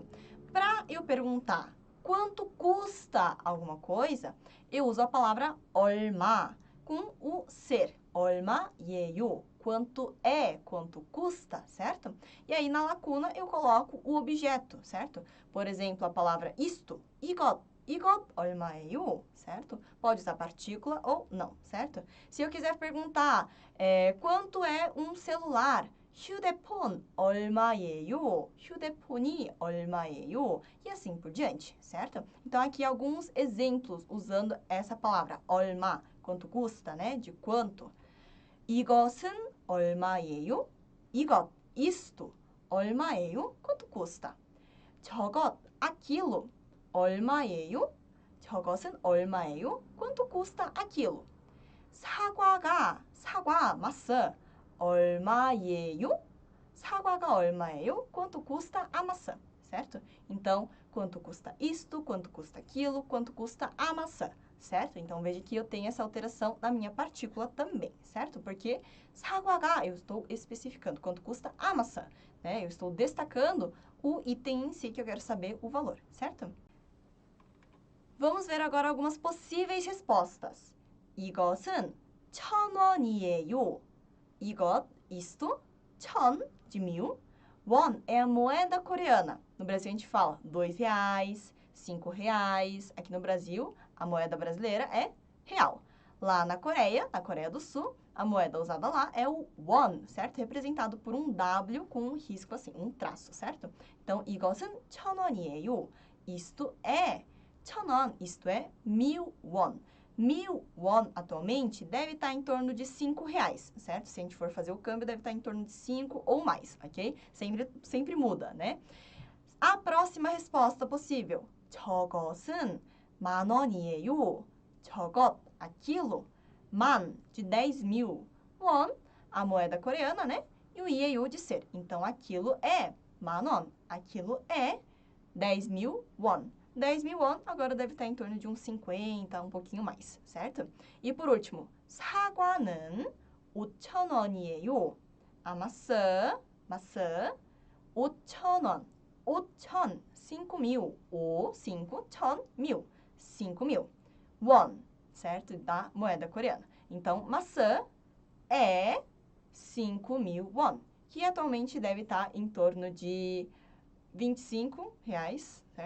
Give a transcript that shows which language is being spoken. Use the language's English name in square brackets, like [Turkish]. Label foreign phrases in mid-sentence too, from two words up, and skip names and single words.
[Portuguese] Para eu perguntar quanto custa alguma coisa, eu uso a palavra 얼마 com o ser. [Korean] 얼마예요? [Portuguese] Quanto é, quanto custa, certo? E aí, na lacuna, eu coloco o objeto, certo? Por exemplo, a palavra isto, [Korean] 이것, 이것 얼마예요? [Portuguese] Certo? Pode usar partícula ou não, certo? Se eu quiser perguntar quanto é um celular? [Korean] 휴대폰 얼마예요? 휴대폰이 얼마예요? [Portuguese] E assim por diante, certo? Então, aqui alguns exemplos usando essa palavra, 얼마, quanto custa, né? De quanto. [Korean] 이것은 얼마예요? 이것, isto, 얼마예요? [Portuguese] Quanto custa? [Korean] 저것, aquilo, 얼마예요? 저것은 얼마예요? [Portuguese] Quanto custa aquilo? [Korean] 사과, maçã, 얼마예요? 사과가 얼마예요? [Portuguese] Quanto custa a maçã, certo? Então, quanto custa isto, quanto custa aquilo, quanto custa a maçã, certo? Então, veja que eu tenho essa alteração na minha partícula também, certo? Porque 사과가, eu estou especificando quanto custa a maçã, né? Eu estou destacando o item em si que eu quero saber o valor, certo? Vamos ver agora algumas possíveis respostas. [Korean] 이것은 1,000원이에요. 이것, [Portuguese] isto, 1,000 de 1.000. Won é a moeda coreana. No Brasil a gente fala R$2, R$5. Aqui no Brasil, a moeda brasileira é real. Lá na Coreia do Sul, a moeda usada lá é o won, certo? Representado por um W com um risco assim, um traço, certo? Então, [Korean] 이것은 1,000원이에요. [Portuguese] Isto é 1,000원, isto é 1.000 won. 1.000 won atualmente deve estar em torno de R$5, certo? Se a gente for fazer o câmbio, deve estar em torno de 5 ou mais, ok? Sempre muda, né? A próxima resposta possível. [Korean] 저것은 10,000원이에요. 저것, [Portuguese] aquilo, 만, de 10.000. Won, a moeda coreana, né? E o ieiô de ser. Então, aquilo é 10,000원. Aquilo é 10.000 won. 10.000 won agora deve estar em torno de uns 50, um pouquinho mais, certo? E por último, [Korean] 사과는 5,000원이에요. [Portuguese] A maçã, 5,000원. 5,000, 5.000. 5, 1,000, 1.000. 5.000. Won, certo? Da moeda coreana. Então, maçã é 5.000 won, que atualmente deve estar em torno de R$25, certo?